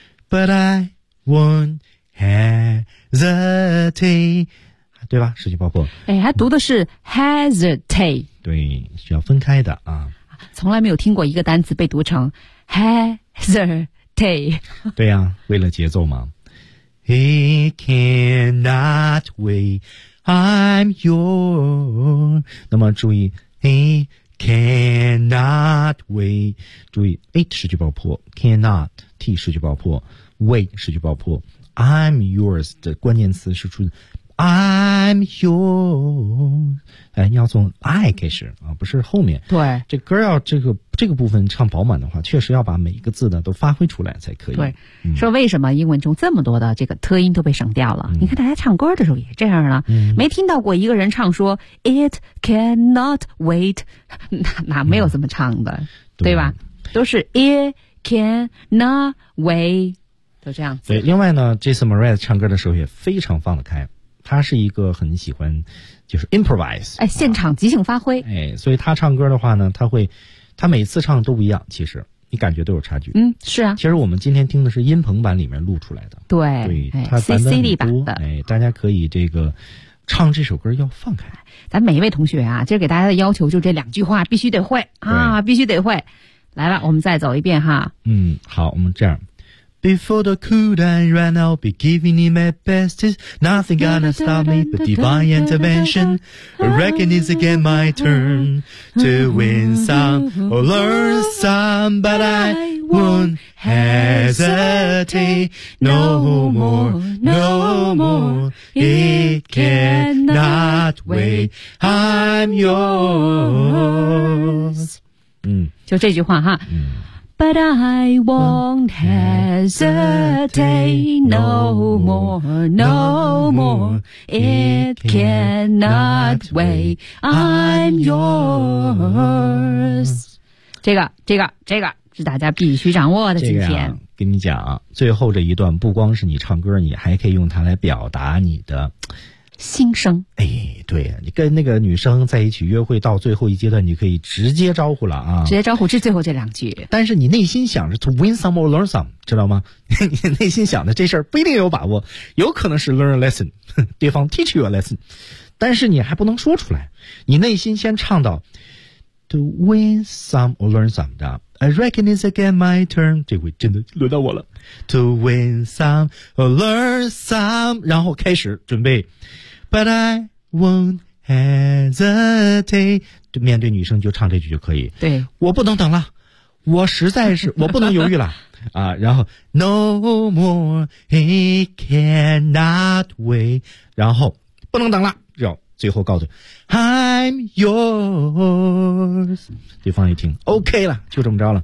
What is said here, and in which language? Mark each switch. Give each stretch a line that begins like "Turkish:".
English: But I won't hesitate,
Chinese: 对吧？失去爆破。哎，他读的是 hesitate。对，需要分开的啊。从来没有听过一个单词被读成 hesitate。对呀、为了节奏嘛。
English: He cannot wait, I'm yours。
Chinese: 那么注意
English: ，He cannot wait。
Chinese: 注意 ，it 失去爆破 ，cannot t 失去爆破。 Wait 失去爆破 ，
English: I'm yours
Chinese: 的关键词是出 I'm yours， 哎，你要从 I 开始啊，不是后面。对，这歌要这个部分唱饱满的话，确实要把每一个字呢都发挥出来才可以。对，说为什么英文中这么多的这个特音都被省掉了？你看大家唱歌的时候也这样了，没听到过一个人唱说
English: It cannot wait，
Chinese: 哪没有这么唱的，对吧？
English: 都是 It cannot wait。
Chinese: 都这样子。对，另外呢 ，Jason Mraz 唱歌的时候也非常放得开，他是一个很喜欢就是 improvise，哎，现场即兴发挥、啊，哎，所以他唱歌的话呢，他每次唱都不一样，其实你感觉都有差距。是啊。其实我们今天听的是音棚版里面录出来的，对，对，他版本很多，哎，大家可以这个。唱这首歌要放开，咱每一位同学啊，今儿给大家的要求就这两句话必须得会啊，必须得会。来吧，我们再走一遍哈。好，我们这样。
English: Before the cool and right now, be giving it my best. Nothing gonna stop me but divine intervention. I reckon it's again my turn to win some or learn some, but I won't hesitate no more, no more. It cannot wait. I'm yours.
Chinese: 就这句话哈。
English: But I won't hesitate no more, no more. It cannot wait. I'm yours.
Chinese: 这个是大家必须掌握的。今天跟你讲，最后这一段不光是你唱歌，你还可以用它来表达你的心声。哎，对，你跟那个女生在一起约会到最后一阶段，你可以直接招呼了啊，直接招呼是最后这两句。但是你内心想着
English: to win some or learn some，
Chinese: 知道吗？你内心想的这事儿不一定有把握，有可能是
English: learn a lesson，
Chinese: 对方
English: teach you a lesson，
Chinese: 但是你还不能说出来，你内心先唱到
English: to win some or learn some
Chinese: 的。
English: I reckon it's again my turn，
Chinese: 这回真的轮到我了。
English: To win some or learn some，
Chinese: 然后开始准备。
English: But I won't hesitate，
Chinese: 就面对女生就唱这句就可以。对，我不能等了，我实在是我不能犹豫了啊！然后
English: No more he cannot wait，
Chinese: 然后不能等了，然后最后告诉
English: I'm yours，
Chinese: 对方一听 OK 了，就这么着了。